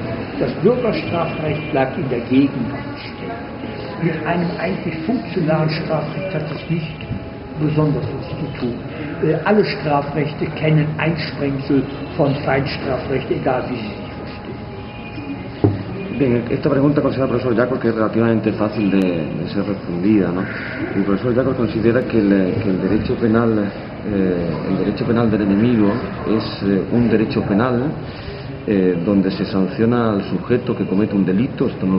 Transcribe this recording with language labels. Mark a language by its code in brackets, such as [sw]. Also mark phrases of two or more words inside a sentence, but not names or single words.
[de] Das Bürgerstrafrecht bleibt in der Gegenwart stehen. Mit einem eigentlich funktionalen Strafrecht hat es nicht besonders was zu tun. Alle Strafrechte kennen Einsprengsel von Feindstrafrecht, egal wie sie sich verstehen. [es] Bien, esta pregunta considera el profesor Jacobs que es relativamente fácil de ser respondida, ¿no? El profesor Jacobs considera que el derecho penal del enemigo es un derecho penal donde se sanciona al sujeto que comete un delito, esto no